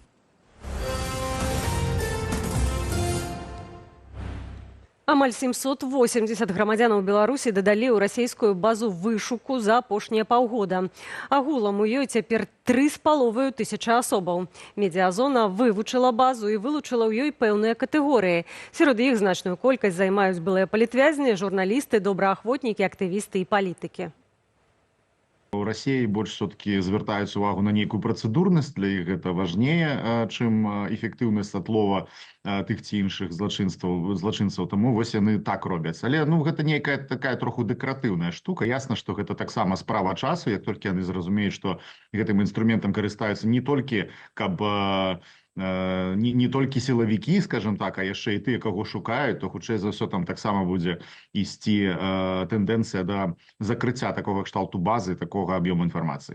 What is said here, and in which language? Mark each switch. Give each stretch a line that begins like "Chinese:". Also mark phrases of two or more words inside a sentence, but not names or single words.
Belarusian: Амаль 780 грамадзянаў Беларусі дадалі ў расійскую базу вышуку за апошнія паўгода. Агулам у ёй цяпер 3500 асобаў. Медыазона вывучыла базу і вылучыла ў ёй пэўныя катэгорыі. Сярод іх значную колькасць займаюць былыя палітвязні, журналісты, добраахвотнікі, актывісты і палітыкі.
Russian: У России больше все-таки
Belarusian: звертаюць увагу на некую процедурность, для іх гэта важнее, чым эфектыўнасць атлова тых ці іншых злачынцаў, тому вось яны так робяць. Але гэта нейкая такая троху дэкаратыўная штука. Ясна, што гэта таксама справа часу, як толькі яны зразумеюць, што гэтым інструментам карыстаюцца не толькі каб не толькі сілавікі, скажем так, а яшчэ і тыя, каго шукаюць, то хутчэй за ўсё там таксама будзе ісці тэндэнцыя да закрыцця такога кшталту базы, такога аб'ёму інфармацыі.